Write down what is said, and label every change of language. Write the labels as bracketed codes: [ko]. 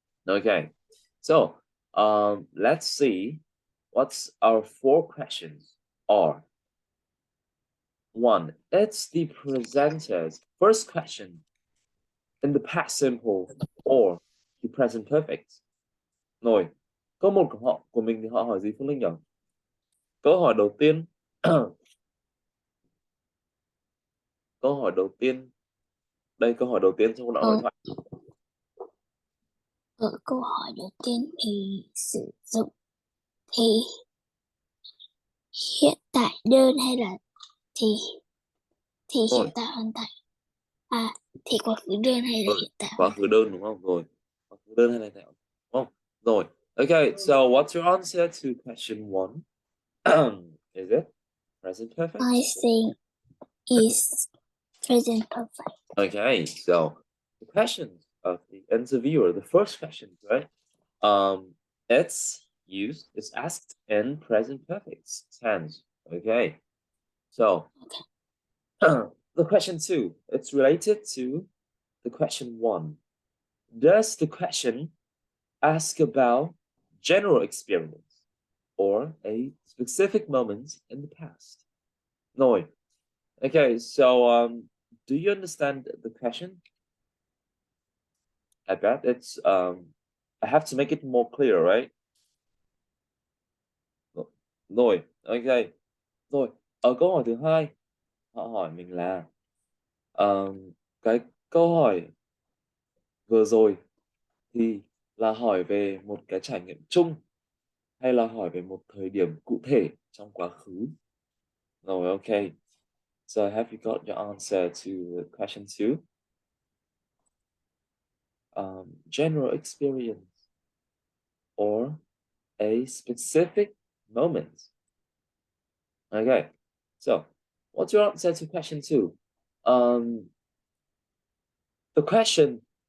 [en] Okay, so let's see what's our 4 questions are. 1. It's the presenter's first question in the past simple or the present perfect. [vi] Rồi, câu 1 của mình thì họ hỏi gì Phương Linh nhỉ? Câu hỏi đầu tiên câu hỏi đầu tiên trong đoạn hội thoại. Ở câu hỏi đầu tiên thì sử dụng thì hiện tại đơn hay là thì hiện tại hoàn thành, thì quá khứ đơn hay là hiện tại quá khứ đơn đúng không? Rồi, quá khứ đơn hay là hiện tại đúng không? [en] Rồi, okay, so what's your answer to question 1? Is it present perfect? I think is present perfect. Okay, so the questions of the interviewer, the first question, right? It's asked in present perfect tense. Okay, so the question 2, it's related to the question 1. Does the question ask about general experience or a specific moment in the past? No. Okay, so do you understand the question? I bet it's I have to make it more clear, right? [vi] Rồi, okay. Rồi, ở câu hỏi thứ 2, họ hỏi mình là cái câu hỏi vừa rồi thì là hỏi về một cái trải nghiệm chung hay là hỏi về một thời điểm cụ thể trong quá khứ? Rồi, okay. [en] So have you got your answer to question 2? General experience or a specific moment. Okay, so what's your answer to question 2? The question